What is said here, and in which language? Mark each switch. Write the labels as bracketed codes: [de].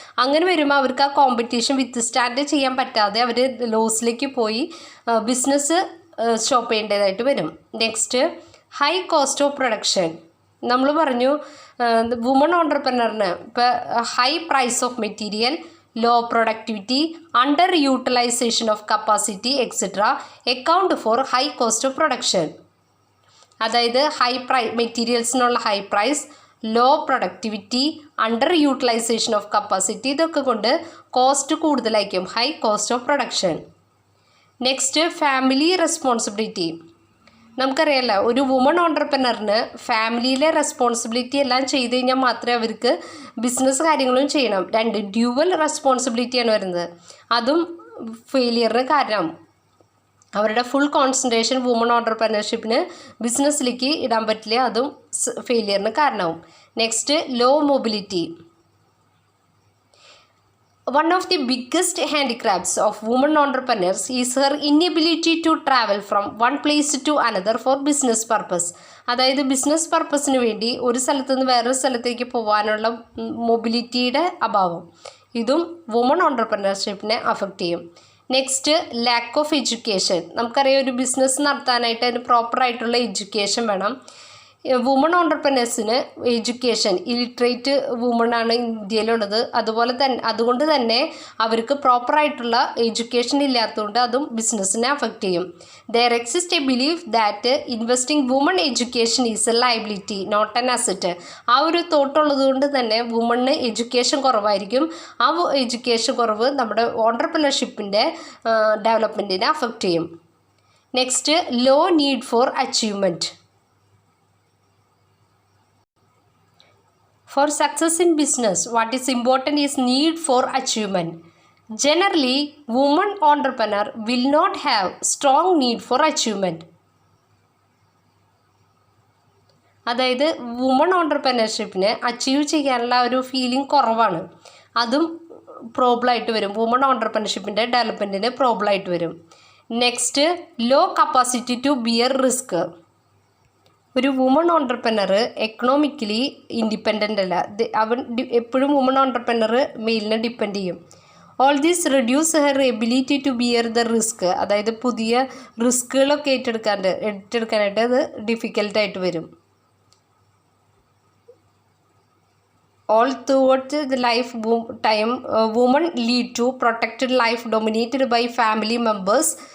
[ml] അങ്ങനെ വരുമ്പോൾ അവർക്ക് ആ കോമ്പറ്റീഷൻ വിത്ത് സ്റ്റാൻഡ് ചെയ്യാൻ പറ്റാതെ അവർ ലോസിലേക്ക് പോയി ബിസിനസ് സ്റ്റോപ്പ് ചെയ്യേണ്ടതായിട്ട് വരും. [en] Next, high cost of production. [ml] നമ്മൾ പറഞ്ഞു [en] Woman ഓണ്ടർപ്രനറിന് ഇപ്പോൾ high price of material, low productivity, underutilization of capacity, etc. account for high cost of production. [ml] അതായത് മെറ്റീരിയൽസിനുള്ള high price, law productivity, under utilisation of capacity, ഇതൊക്കെ കൊണ്ട് cost കൂടുതലായിരിക്കും, high cost of production. [en] Next, family responsibility. [ml] നമുക്കറിയാമല്ലോ, ഒരു woman ഓണ്ടർപ്രനറിന് ഫാമിലിയിലെ responsibility എല്ലാം ചെയ്ത് കഴിഞ്ഞാൽ മാത്രമേ അവർക്ക് ബിസിനസ് കാര്യങ്ങളും ചെയ്യണം. ഡ്യുവൽ റെസ്പോൺസിബിലിറ്റിയാണ് വരുന്നത്. അതും ഫെയിലിയറിന് കാരണം. അവരുടെ ഫുൾ കോൺസെൻട്രേഷൻ വുമൺ ഓണ്ടർപ്രനർഷിപ്പിന് ബിസിനസ്സിലേക്ക് ഇടാൻ പറ്റില്ല, അതും ഫെയിലിയറിന് കാരണമാവും. [en] Next, low mobility. One of the biggest handicaps of women entrepreneurs is her inability to travel from one place to another for business purpose. [ml] അതായത് ബിസിനസ് പർപ്പസിന് വേണ്ടി ഒരു സ്ഥലത്തു നിന്ന് വേറൊരു സ്ഥലത്തേക്ക് പോകാനുള്ള മൊബിലിറ്റിയുടെ അഭാവം, ഇതും വുമൺ ഓണ്ടർപ്രനർഷിപ്പിനെ അഫക്റ്റ് ചെയ്യും. [en] Next, lack of education. [ml] നമുക്കറിയാം, ഒരു ബിസിനസ് നടത്താനായിട്ട് അതിന് പ്രോപ്പറായിട്ടുള്ള എഡ്യൂക്കേഷൻ വേണം. Woman ഓണ്ടർപ്രനേഴ്സിന് education, illiterate വുമണാണ് ഇന്ത്യയിലുള്ളത്. അതുകൊണ്ട് തന്നെ അവർക്ക് പ്രോപ്പറായിട്ടുള്ള എഡ്യൂക്കേഷൻ ഇല്ലാത്തതുകൊണ്ട് അതും ബിസിനസ്സിനെ അഫക്റ്റ് ചെയ്യും. [en] There exist a belief that investing woman education is a liability not an asset. [ml] ആ ഒരു തോട്ടുള്ളത് കൊണ്ട് തന്നെ വുമണിന് എഡ്യൂക്കേഷൻ കുറവായിരിക്കും. ആ എഡ്യൂക്കേഷൻ കുറവ് നമ്മുടെ ഓണ്ടർപ്രനർഷിപ്പിൻ്റെ ഡെവലപ്മെൻറ്റിനെ അഫക്റ്റ് ചെയ്യും. [en] Next, low need for achievement. For success in business, what is important is need for achievement. Generally, women entrepreneur will not have strong need for achievement. [ml] അതായത് വുമൺ ഓണ്ടർപ്രണർഷിപ്പിന് അച്ചീവ് ചെയ്യാനുള്ള ഒരു feeling കുറവാണ്. അതും പ്രോബ്ലമായിട്ട് വരും. Woman ഓണ്ടർപ്രണർഷിപ്പിൻ്റെ ഡെവലപ്മെൻറ്റിന് പ്രോബ്ലമായിട്ട് വരും. [en] Next, low capacity to bear risk. ഒരു woman entrepreneur economically independent [ml] അല്ല. അവൻ എപ്പോഴും [en] Woman entrepreneur മെയിലിനെ depend ചെയ്യും. All these reduce her ability to bear the risk. [ml] അതായത് പുതിയ റിസ്കുകളൊക്കെ ഏറ്റെടുക്കാനായിട്ട് അത് ഡിഫിക്കൽട്ടായിട്ട് വരും. [en] All throughout the life time, women lead to protected life dominated by family members.